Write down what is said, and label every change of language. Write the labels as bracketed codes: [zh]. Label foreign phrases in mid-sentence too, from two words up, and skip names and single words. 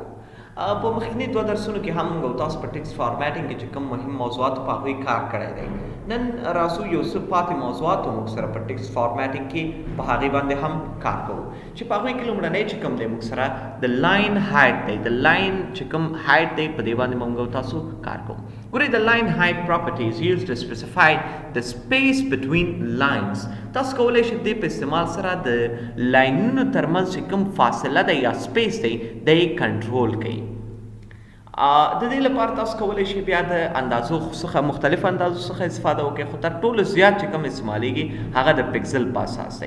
[ps] په مخکنی دوه درسونو کې هم موږ تاسو په [en] text formatting [ps] کې چې کوم مهم موضوعات په هغوی کار کړی دی. نن راځو یو څه پاتې موضوعات موږ سره په [en] text formatting [ps] کې په هغې باندې هم کار کوو چې په هغوی کې لومړنی چې کوم دی موږ سره د [en] line height [ps] دی. د لاین چې کوم هایټ دی په دې باندې موږ تاسو کار کوو. ګورئ د [en] line height property is used to specify the space between lines. [ps] تاسو کولی شئ دې په استعمال سره د لاینونو ترمنځ چې کوم فاصله ده یا سپیس دی د یې کنټرول کوي. د دې لپاره تاسو کولی شئ بیا د اندازو څخه مختلف اندازو څخه استفاده وکړئ، خو تر ټولو زیات چې کوم استعمالیږي هغه د پکسل په اساس دی.